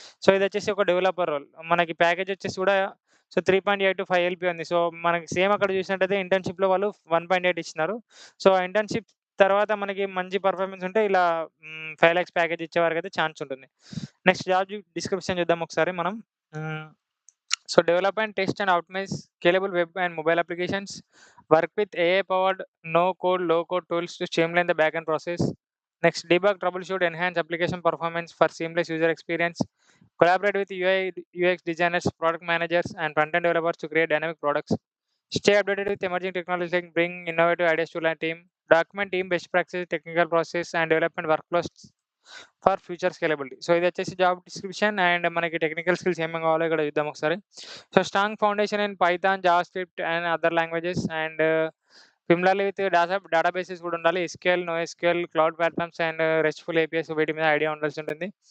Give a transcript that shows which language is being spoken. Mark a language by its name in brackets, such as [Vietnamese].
[Telugu] So, ఇదొచ్చేసి ఒక developer role. మనకి package వచ్చేసి కూడా 3.8-5 ఎల్‌పీ ఉంది. సో, మనకి సేమ్ అక్కడ చూసినట్టయితే ఇంటర్న్‌షిప్‌లో వాళ్ళు 1.8 ఇచ్చినారు. సో, ఆ ఇంటర్న్‌షిప్ తర్వాత మనకి మంచి పెర్ఫార్మన్స్ ఉంటే ఇలా 5 లాక్స్ ప్యాకేజ్ ఇచ్చే వరకైతే ఛాన్స్ ఉంటుంది. నెక్స్ట్ జాబ్ డిస్క్రిప్షన్ చూద్దాం ఒకసారి మనం. హ్మ్. [English] So develop and test and optimize scalable web and mobile applications. Work with AI-powered no-code, low-code tools to streamline the backend process. Next, debug, troubleshoot, enhance application performance for seamless user experience. Collaborate with UI, UX designers, product managers, and front-end developers to create dynamic products. Stay updated with emerging technologies like bring innovative ideas to our team. Document team best practices, technical process, and development workflows for future scalability. [Telugu] So, ఇదొచ్చేసి job description and మనకి technical skills ఏమేమి కావాలో ఇక్కడ చూద్దాం ఒకసారి. [English] so, strong foundation in Python, JavaScript and other languages and similarly with databases [Telugu] కూడా ఉండాలి. SQL, NoSQL, cloud platforms and RESTful APIs వీటి మీద ఐడియా ఉండాల్సి ఉంటుంది.